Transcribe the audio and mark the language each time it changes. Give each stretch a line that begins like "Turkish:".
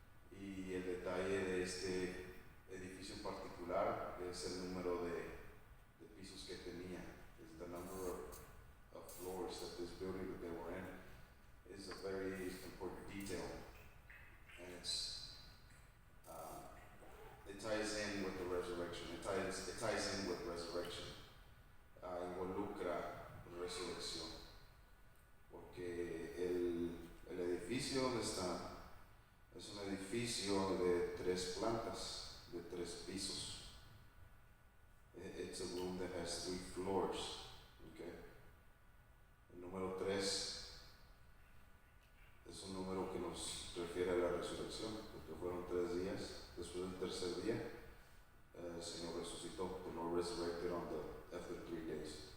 Spanish: Y el detalle de este edificio en particular es el número de pisos que tenía.
English: Is the number of floors that this building that they were in is a very important detail. And it ties in with the resurrection. It ties in with resurrection.
Spanish: Involucra resurrección. Porque el edificio donde está es un edificio de 3 plantas, de 3 pisos.
English: It's a room that has 3 floors. Okay.
Spanish: El número 3 es un número que nos refiere a la resurrección, porque fueron 3 días. Después del tercer día, el Señor resucitó.
English: The Lord resurrected after 3 days.